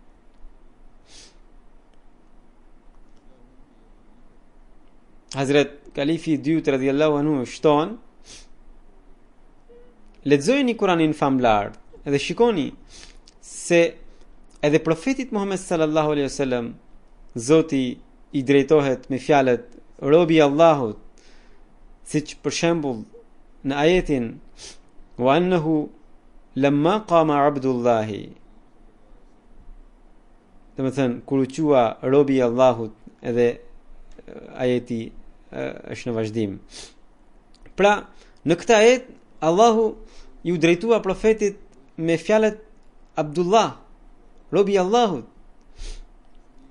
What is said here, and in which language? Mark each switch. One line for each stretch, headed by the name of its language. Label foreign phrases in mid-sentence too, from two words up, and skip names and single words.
Albanian: Hazrat Kalifi i dytë
Arabic: رضي الله عنه
Albanian: shton: "Lexojeni Kur'anin famlar dhe shikoni se edhe profetit Muhammed
Arabic: صلى الله عليه وسلم
Albanian: Zoti i drejtohet me fjalët robi i Allahut, siç për shembull në ajetin
Arabic: وأنه لما قام عبد الله."
Albanian: Domethënë kur u qua robi i Allahut, edhe ajeti është në vazhdim. Pra, në këtë ajet Allahu ju drejtua profetit me fjalët Abdullah, robi i Allahut.